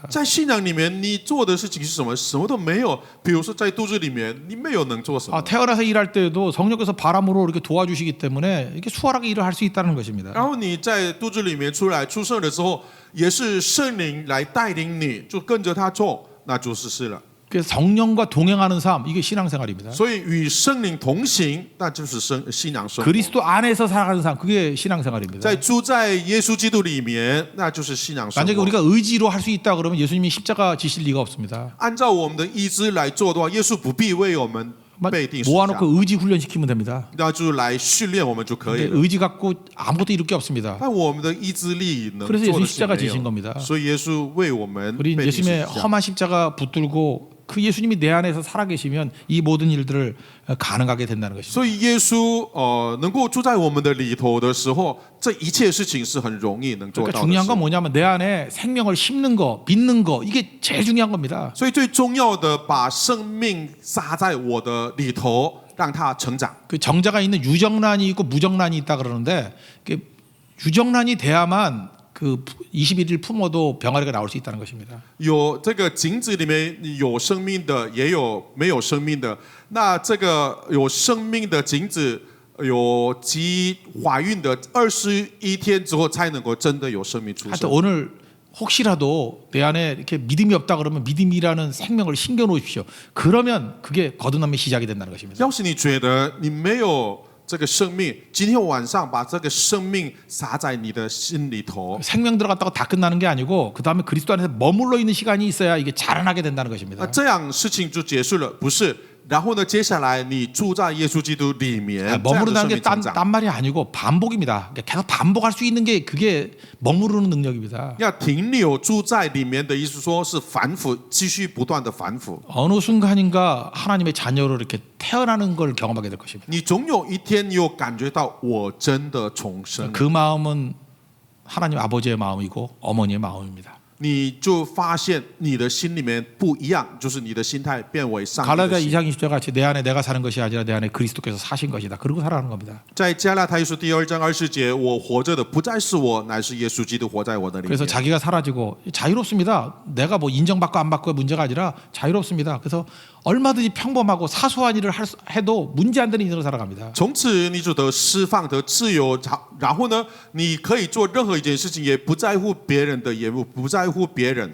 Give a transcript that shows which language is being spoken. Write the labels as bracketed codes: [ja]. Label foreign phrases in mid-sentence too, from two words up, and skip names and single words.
[zh] 在信仰里面，你做的事情是什么？什么都没有。比如说在肚子里面，你没有能做什么。 [ko] 태어나서 일할 때도 성령께서 바람으로 이렇게 도와주시기 때문에 이렇게 수월하게 일을 할 수 있다는 것입니다. [zh] 然后你在肚子里面出生的时候，也是圣灵来带领你，就跟着他做，那就是事了。 [ko] 그래서 성령과 동행하는 삶 이게 신앙생활입니다. [zh] 所以与圣灵同行，那就是信仰生活。 [ko] 그리스도 안에서 살아가는 삶 그게 신앙생활입니다. [zh] 在住在耶稣基督里面，那就是信仰生活。 [ko] 만약에 우리가 의지로 할 수 있다 그러면 예수님이 십자가 지실 리가 없습니다. [zh] 按照我们的意志来做的话，耶稣不必为我们被定十字架。 [ko] 모아놓고 의지 훈련시키면 됩니다. [zh] 那就来训练我们就可以了。 [ko] 의지 갖고 아무것도 이룰 게 없습니다. [zh] 但我们的意志力能 [ko] 그래서 [zh] 做 [ko] 예수 [zh] 的 [ko] 십자가 [zh] 是没 [ko] 지신 [zh] 有。 [ko] 겁니다. [zh] 所以耶稣为我们 [ko] 우리 [zh] 被定十 [ko] 예수님의 [zh] 字架。 [ko] 험한 십자가 붙들고 그 예수님이 내 안에서 살아계시면 이 모든 일들을 가능하게 된다는 것입니다. [zh] 所以耶稣能够住在我们的里头的时候，这一切事情是很容易能做 [ko] 그러니까 [zh] 到的 [ko] 중요한 [zh] 事。 [ko] 건 뭐냐면 내 안에 생명을 심는 거, 믿는 거 이게 제일 중요한 겁니다. [zh] 所以最重要的，把生命撒在我的里头，让它成长。 [ko] 그 정자가 있는 유정란이 있고 무정란이 있다 그러는데 유정란이 돼야만 그 21일 품어도 병아리가 나올 수 있다는 것입니다. [zh] 有这个井子里面有生命的，也有没有生命的。那这个有生命的井子，有怀孕的21天之后，才能够真的有生命出 [ko] 하여튼 [zh] 生。 [ko] 오늘 혹시라도 내 안에 이렇게 믿음이 없다 그러면 믿음이라는 생명을 심겨 놓으십시오. 그러면 그게 거듭남의 시작이 된다는 것입니다. [zh] 要是你觉得你没有这个生命，今天晚上把这个生命撒在你的心里头。 [ko] 생명 들어갔다고 다 끝나는 게 아니고 그 다음에 그리스도 안에서 머물러 있는 시간이 있어야 이게 자라나게 된다는 것입니다. [zh] 这样事情就结束了，不是？然后呢，接下来你住在耶稣基督里面， [ko] 머무르다는 [zh] 这 [ko] 게 [zh] 样的生命成长。 [ko] 딴 말이 아니고 반복입니다. 계속 반복할 수 있는 게 그게 머무르는 능력입니다. [zh] 要停留住在里面的意思，说是反复，继续不断的反复。 [ko] 어느 순간인가 하나님의 자녀로 이렇게 태어나는 걸 경험하게 될 것입니다. [zh] 你总有一天有感觉到，我真的重生。 [ko] 그 마음은 하나님 아버지의 마음이고 어머니의 마음입니다. [zh] 你就发现你的心里面不一样，就是你的心态变为上帝 [ko] 갈라디아 [zh] 的心。 [ko] 2장 20절 같이 내 안에 내가 사는 것이 아니라 내 안에 그리스도께서 사신 것이다. 그러고 살아가는 겁니다. [zh] 在加拉太书第2章20节，我活着的不再是我，乃是耶稣基督活在我的里面。 [ko] 그래서 자기가 사라지고 자유롭습니다. 내가 뭐 인정받고 안 받고의 문제가 아니라 자유롭습니다. 그래서 얼마든지 평범하고 사소한 일을 해도 문제 안 되는 인생을 살아갑니다. [zh] 从此你就得释放得自由，然后呢，你可以做任何一件事情，也不在乎别人的眼目，不在乎别人。